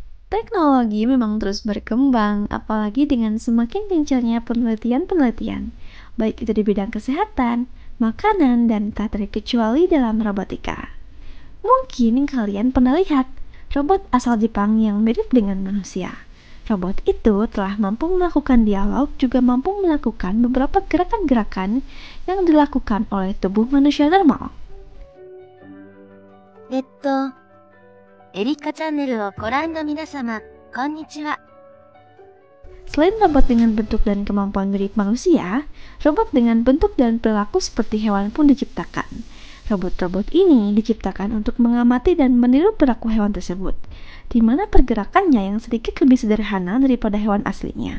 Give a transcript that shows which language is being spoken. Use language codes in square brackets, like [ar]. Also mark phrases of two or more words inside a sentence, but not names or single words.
[id] Teknologi memang terus berkembang, apalagi dengan semakin gencarnya penelitian-penelitian, baik itu di bidang kesehatan, makanan, dan tak terkecuali dalam robotika. Mungkin kalian pernah lihat robot asal Jepang yang mirip dengan manusia. Robot itu telah mampu melakukan dialog, juga mampu melakukan beberapa gerakan-gerakan yang dilakukan oleh tubuh manusia normal. [ja] エリカチャンネルをご覧の皆様、こんにちは。 [id] Selain robot dengan bentuk dan kemampuan mirip manusia, robot dengan bentuk dan perilaku seperti hewan pun diciptakan. Robot-robot ini diciptakan untuk mengamati dan meniru perilaku hewan tersebut, di mana pergerakannya yang sedikit lebih sederhana daripada hewan aslinya.